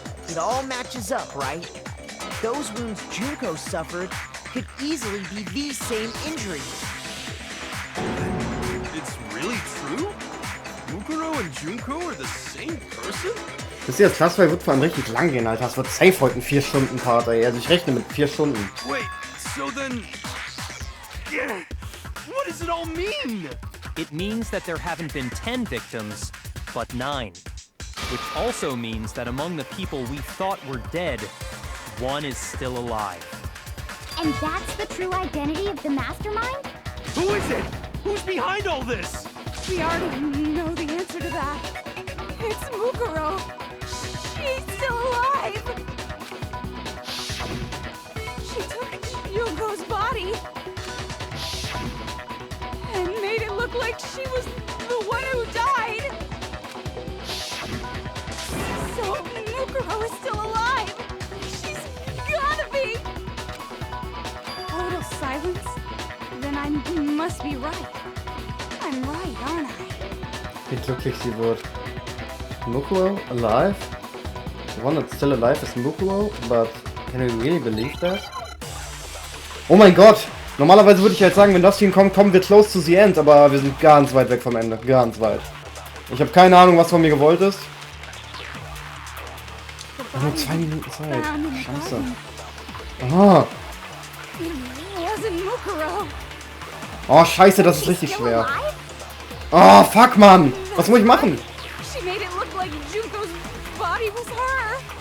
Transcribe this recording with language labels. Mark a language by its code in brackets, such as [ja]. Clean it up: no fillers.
[en] It all matches up, right? Those wounds Junko suffered could easily be these same injuries. It's really true? Mukuro and Junko are the same person? [de] Wisst ihr, das Class 2 wird vor allem richtig lang gehen, Alter. Das wird safe heute ein 4-Stunden-Part, ey. Also ich rechne mit 4 Stunden. [en] Wait, so then... Yeah, what does it all mean? It means that there haven't been 10 victims, but 9. Which also means that among the people we thought were dead, one is still alive. And that's the true identity of the mastermind? Who is it? Who's behind all this? We already know the answer to that. It's Mukuro. She's still alive. She took Junko's body and made it look like she was the one who died. So Mukuro is still alive. She's gotta be. Total silence? Then I must be right. I'm right, aren't I? [de] Wie glücklich sie wird. [en] Mukuro alive? The one that's still alive is Mukuro, but can you really believe that? [de] Oh mein Gott! Normalerweise würde ich jetzt sagen, wenn das hier kommt, kommen wir [en] close to the end, [de] aber wir sind ganz weit weg vom Ende. Ganz weit. Ich habe keine Ahnung, was von mir gewollt ist. Nur 2 Minuten Zeit. Scheiße. Aha. Oh, scheiße, das ist richtig schwer. Oh, fuck, Mann. Was muss ich machen? [en] She made it look like Junko's body was her.